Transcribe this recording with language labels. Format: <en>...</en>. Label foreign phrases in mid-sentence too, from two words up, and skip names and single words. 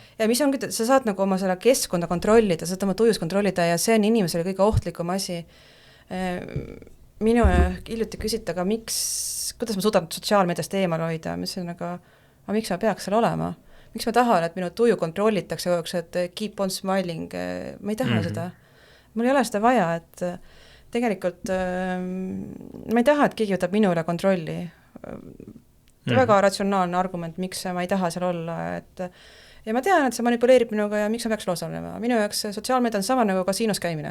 <et>Ja mis ongi, sa saad nagu oma selle keskkonda kontrollida, sa saad oma tujus kontrollida ja see on inimesele kõige ohtlikum asi. Minu hiljuti küsita, aga kuidas ma suudan sotsiaalmeediast eemal hoida, mis on aga miks ma peaks seal olema? Miks ma tahan, et minu tuju kontrollitakse, et</et> <en>keep on smiling,</en> <et>ma ei taha seda. Mul ei ole seda vaja, et tegelikult ma ei taha, et keegi võtab minu üle kontrolli. Väga ratsionaalne argument, miks ma ei taha seal olla, et ja ma tean, et see manipuleerib minuga ja miks ma peaks osalema. Minu jaoks sotsiaalmeedia on sama nagu kasiinos käimine.</et>